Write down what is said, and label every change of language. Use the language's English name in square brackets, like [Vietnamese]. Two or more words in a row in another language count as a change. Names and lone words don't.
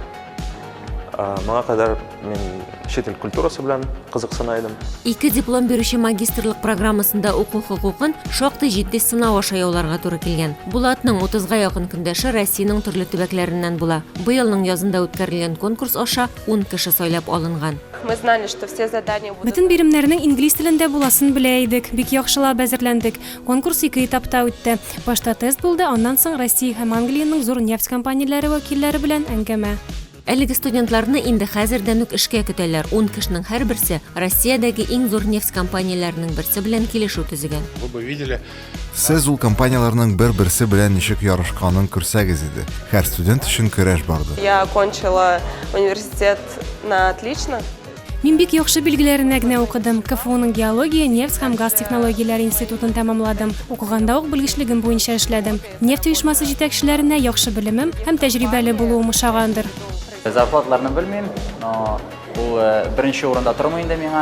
[Tatar] Моңа кадәр мен чит ил культурасы белән кызыксына идем. 2 диплом бирүче магистрлык программасында уку хукукын шактый җитди сынау аша яуларга туры килгән. Булатның 30-га якын көндәше Россиянең төрле төбәкләреннән була. Быелның язында үткәрелгән конкурс аша 10 кеше сайлап алынган. [Russian] Мы знали, что все задания будут. [Tatar] Бөтен биремнәрнең инглиз телендә буласын белә идек. Бик яхшылап әзерләндек. Конкурс 2 этапта үтте. Башта тест булды, аннан соң Россия һәм Англиянең зур нефть компанияләре вәкилләре белән әңгәмә. Әлеге студентларны инде хәзердән үк эшкә көтәләр. 10 кешенең һәрберсе Россиядәге иң зур нефть компанияләренең берсе белән килешү төзегән. Сез ул компанияларның бер-берсе белән ничек ярышканын күрсәгез иде. Һәр студент өчен көрәш барды. [Russian] Я окончила университет на отлично. [Tatar] Мин бик яхшы билгеләренә генә укыдым. КФУның геология, нефть һәм газ технологияләре институтын тәмамладым. Укыганда ук белгечлегем буенча эшләдем. Нефть оешмасы җитәкчеләренә яхшы белемем һәм тәҗрибәле булуым ошагандыр. Зарплатларны белмим, но ул беренче урында тормый инде миңа.